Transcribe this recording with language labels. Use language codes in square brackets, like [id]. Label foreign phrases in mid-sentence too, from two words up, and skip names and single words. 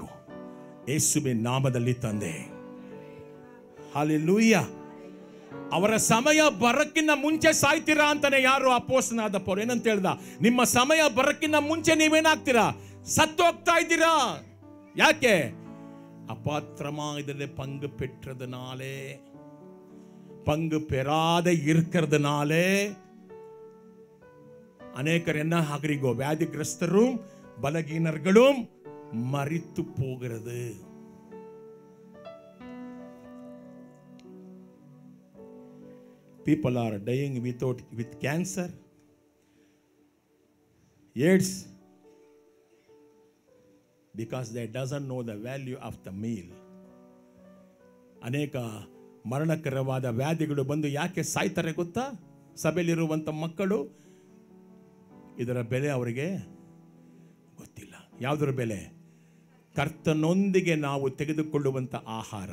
[kn] ಯೇಸುವಿನ ನಾಮದಲ್ಲಿ ತಂದೆ. ಹಲ್ಲೆಲೂಯಾ. ಅವರ ಸಮಯ ಬರಕ್ಕಿಂತ ಮುಂಚೆ ಸಾಯ್ತೀರಾ ಅಂತಾನೆ ಯಾರು ಅಪೊಸ್ತಲನಾದ ಪೌಲ ಏನಂತ ಹೇಳ್ದ? ನಿಮ್ಮ ಸಮಯ ಬರಕ್ಕಿಂತ ಮುಂಚೆ ನೀವೇನಾಗ್ತೀರಾ? ಸತ್ತು ಹೋಗ್ತಾ ಇದ್ದೀರಾ. ಯಾಕೆ? [ta] அபாத்திரமா இதில் பங்கு பெற்றதுனாலே, பங்கு பெறாத இருக்கிறதுனாலே அநேகர் என்ன ஆகிறீங்கோ? வியாதிகிரஸ்தரும் பலகீனர்களும் மரித்து போகிறது. [en] People are dying with cancer, AIDS, because they doesn't know the value of the meal. [kn] ಅನೇಕ ಮರಣಕರವಾದ ವ್ಯಾಧಿಗಳು ಬಂದು ಯಾಕೆ ಸಾಯ್ತಾರೆ ಗೊತ್ತಾ? ಸಭೆಯಲ್ಲಿರುವಂಥ ಮಕ್ಕಳು, ಇದರ ಬೆಲೆ ಅವರಿಗೆ ಗೊತ್ತಿಲ್ಲ. ಯಾವುದರ ಬೆಲೆ? ಕರ್ತನೊಂದಿಗೆ ನಾವು ತೆಗೆದುಕೊಳ್ಳುವಂಥ ಆಹಾರ.